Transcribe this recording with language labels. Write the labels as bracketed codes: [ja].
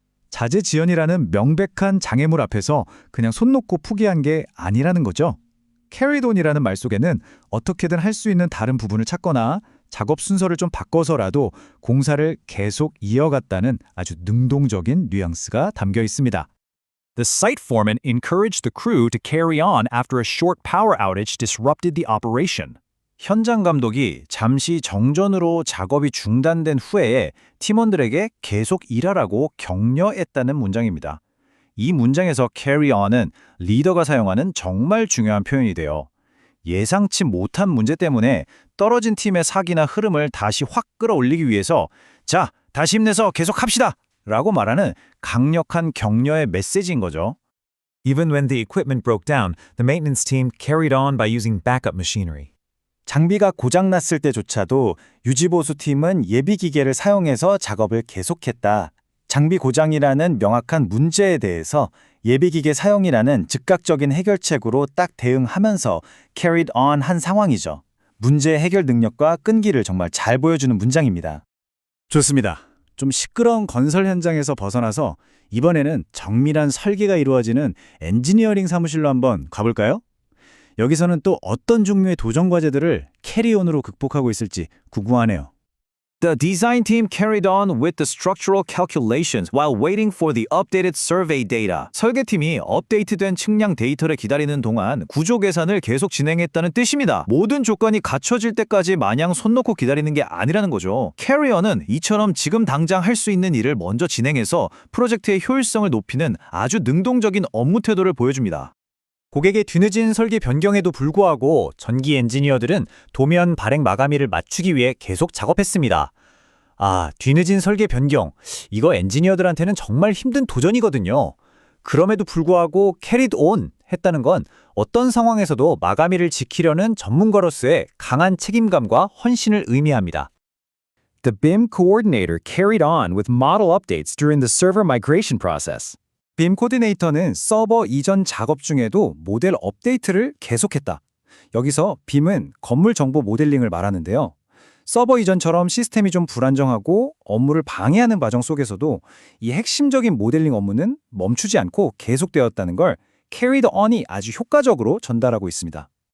[ko] 자재 지연이라는 명백한 장애물 앞에서 그냥 손 놓고 포기한 게 아니라는 거죠. carried on이라는 말 속에는 어떻게든 할 수 있는 다른 부분을 찾거나 작업 순서를 좀 바꿔서라도 공사를 계속 이어갔다는 아주 능동적인 뉘앙스가 담겨 있습니다. [en] The site foreman encouraged the crew to carry on after a short power outage disrupted the operation. [ko] 현장 감독이 잠시 정전으로 작업이 중단된 후에 팀원들에게 계속 일하라고 격려했다는 문장입니다. 이 문장에서 carry on은 리더가 사용하는 정말 중요한 표현이 돼요. 예상치 못한 문제 때문에 떨어진 팀의 사기나 흐름을 다시 확 끌어올리기 위해서 자, 다시 힘내서 계속합시다! 라고 말하는 강력한 격려의 메시지인 거죠. [en] Even when the equipment broke down, the maintenance team carried on by using backup machinery. [ko] 장비가 고장났을 때조차도 유지보수팀은 예비기계를 사용해서 작업을 계속했다. 장비 고장이라는 명확한 문제에 대해서 예비기계 사용이라는 즉각적인 해결책으로 딱 대응하면서 carried on 한 상황이죠. 문제 해결 능력과 끈기를 정말 잘 보여주는 문장입니다. 좋습니다. 좀 시끄러운 건설 현장에서 벗어나서 이번에는 정밀한 설계가 이루어지는 엔지니어링 사무실로 한번 가볼까요? 여기서는 또 어떤 종류의 도전 과제들을 캐리온으로 극복하고 있을지 궁금하네요. [en] The design team carried on with the structural calculations while waiting for the updated survey data. [ko] 설계팀이 업데이트된 측량 데이터를 기다리는 동안 구조 계산을 계속 진행했다는 뜻입니다. 모든 조건이 갖춰질 때까지 마냥 손 놓고 기다리는 게 아니라는 거죠. 캐리어는 이처럼 지금 당장 할 수 있는 일을 먼저 진행해서 프로젝트의 효율성을 높이는 아주 능동적인 업무 태도를 보여줍니다. 고객의 뒤늦은 설계 변경에도 불구하고 전기 엔지니어들은 도면 발행 마감일을 맞추기 위해 계속 작업했습니다. 뒤늦은 설계 변경. 이거 엔지니어들한테는 정말 힘든 도전이거든요. 그럼에도 불구하고 carried on 했다는 건 어떤 상황에서도 마감일을 지키려는 전문가로서의 강한 책임감과 헌신을 의미합니다. [en] The BIM coordinator carried on with model updates during the server migration process. [ko] 빔 코디네이터는 서버 이전 작업 중에도 모델 업데이트를 계속했다. 여기서 빔은 건물 정보 모델링을 말하는데요. 서버 이전처럼 시스템이 좀 불안정하고 업무를 방해하는 과정 속에서도 이 핵심적인 모델링 업무는 멈추지 않고 계속되었다는 걸 carried on이 아주 효과적으로 전달하고 있습니다.